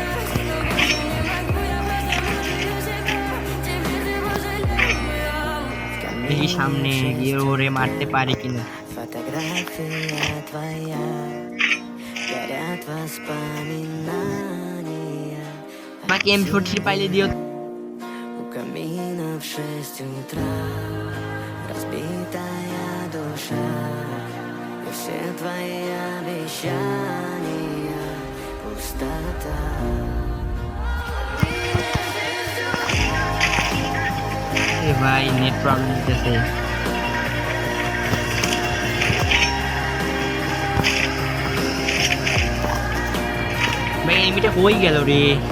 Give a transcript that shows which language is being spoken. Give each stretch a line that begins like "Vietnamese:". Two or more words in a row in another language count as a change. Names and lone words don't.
Bangla: দেখি সামনে গিয়ে ওরে মারতে পারি কিনা। আমাকে M43 পাইলে দিও।
Russian: Все твои обещания пустота.
Bangla: ভাই
English: net problem
Bangla: দিতেছে। ভাই এনিমিটা হয়ে গেল রে।